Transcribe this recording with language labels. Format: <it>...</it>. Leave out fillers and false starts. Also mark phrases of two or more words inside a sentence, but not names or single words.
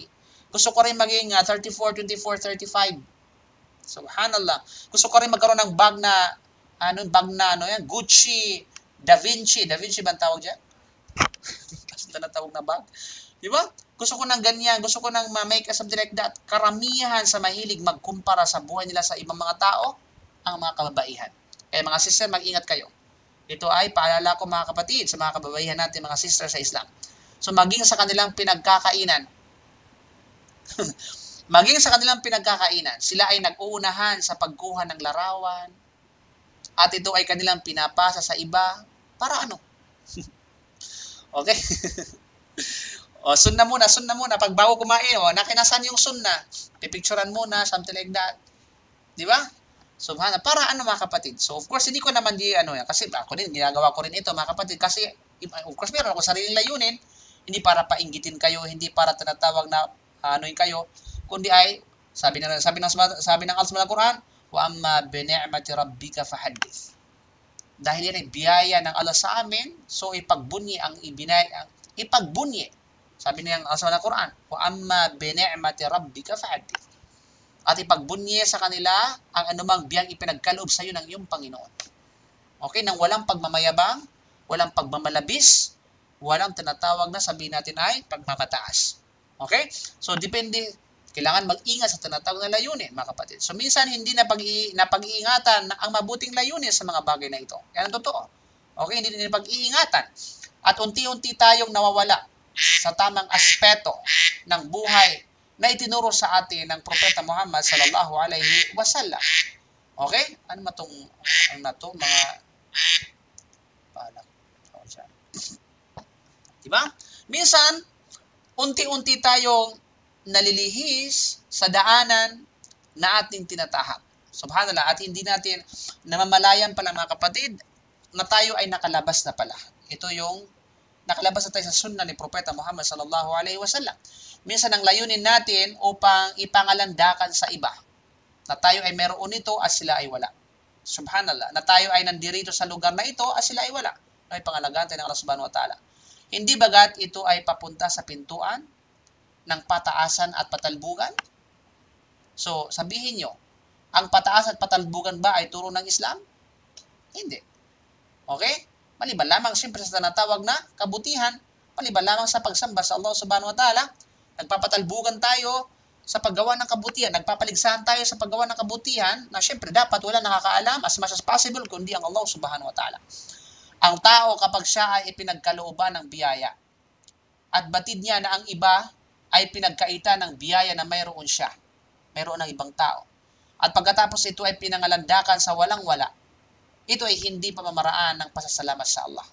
<tl>Gusto ko rin maging 34, 24, 35. Subhanallah. Gusto ko rin magkaroon ng bag na Gucci, Da Vinci. Da Vinci ba ang tawag dyan? Kasi tinatawag na bag. Di ba? Gusto ko ng ganyan. Gusto ko ng</tl> <en>make something like that.</en> <tl>Karamihan sa mahilig magkumpara sa buhay nila sa ibang mga tao, ang mga kababaihan. Kaya mga sister, mag-ingat kayo. Ito ay paalala ko, mga kapatid, sa mga kababaihan natin, mga sister sa Islam. So maging sa kanilang pinagkakainan, sila ay nag-uunahan sa pagkuha ng larawan, at ito ay kanilang pinapasa sa iba, para ano? Okay? Sunna muna. Pag bago kumain, nakinasan yung sunna, pipicturean muna,</tl> <en>something like that.</en> <tl>Di ba? Subhanallah. Para ano, mga kapatid? So,</tl> <en>of course,</en> <tl>hindi ko naman kasi ako din, ginagawa ko rin ito, mga kapatid, kasi,</tl> <en>of course,</en> <tl>meron ako sariling layunin, hindi para painggitin kayo, hindi para tinatawag na kayo, kundi ay, sabi ng Allah sa Quran,</tl> <ar>وأما بنعمة ربك فحدث.</ar> <tl>Dahil yan ay biyaya ng Allah sa amin, so ipagbunyi. Sabi ng Allah sa Quran,</tl> <ar>وأما بنعمة ربك فحدث.</ar> <tl>At ipagbunyi sa kanila ang anumang biyang ipinagkaloob sa iyo ng iyong Panginoon. Okay, nang walang pagmamayabang, walang pagmamalabis, walang tinatawag na sabihin natin ay pagmamataas. Okay? So, depende, kailangan mag-ingat sa tinatawag na layunin, mga kapatid. So, minsan hindi na pag-iingatan ang mabuting layunin sa mga bagay na ito. Yan ang totoo. Okay? Hindi na pag-iingatan. At unti-unti tayong nawawala sa tamang aspeto ng buhay na itinuro sa atin ng Propeta Muhammad</tl> <ar>صلى الله عليه وسلم.</ar> <tl>Okay? Ano matong mga diba? Minsan, unti-unti tayong nalilihis sa daanan na ating tinatahak. Subhanallah. At hindi natin namamalayan pala, mga kapatid, na tayo ay nakalabas na pala. Ito yung nakalabas na tayo sa sunna ni Propeta Muhammad</tl> <ar>صلى الله عليه وسلم.</ar> <tl>Minsan ang layunin natin upang ipangalandakan sa iba na tayo ay meron ito at sila ay wala. Subhanallah, na tayo ay nandirito sa lugar na ito at sila ay wala. Ay pangalagaan tayo ng Allah</tl> <ar>سبحانه وتعالى.</ar> <tl>Hindi bagat ito ay papunta sa pintuan ng pataasan at patalbugan? So, sabihin nyo, ang pataas at patalbugan ba ay turo ng Islam? Hindi. Okay? Maliban lamang siyempre sa tinatawag na kabutihan, maliban lamang sa pagsamba sa Allah</tl> <ar>سبحانه وتعالى,</ar> <tl>nagpapatalbugan tayo sa paggawa ng kabutihan, nagpapaligsahan tayo sa paggawa ng kabutihan na siyempre dapat wala nakakaalam</tl> <en>as much as possible</en> <tl>kundi ang Allah</tl> <ar>سبحانه وتعالى.</ar> <tl>Ang tao kapag siya ay ipinagkalooban ng biyaya at batid niya na ang iba ay pinagkaita ng biyaya na mayroon siya, mayroon ng ibang tao. At pagkatapos ito ay pinangalandakan sa walang-wala, ito ay hindi pamamaraan ng pasasalamat sa Allah.</tl>